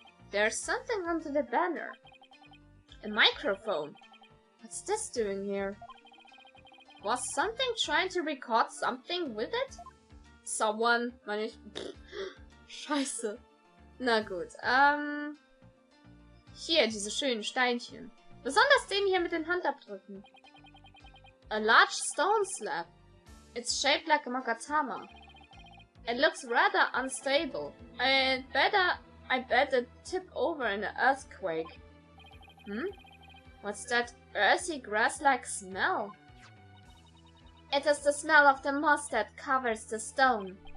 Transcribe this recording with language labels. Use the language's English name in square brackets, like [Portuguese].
[English] There's something under the banner. A microphone. What's this doing here? Was something trying to record something with it? Someone, [German] meine ich... Scheiße. Na gut, hier, diese schönen Steinchen. Besonders den hier mit den Handabdrücken. [English] A large stone slab. It's shaped like a magatama. It looks rather unstable. I bet it tip over in an earthquake. What's that earthy grass-like smell? It is the smell of the moss that covers the stone.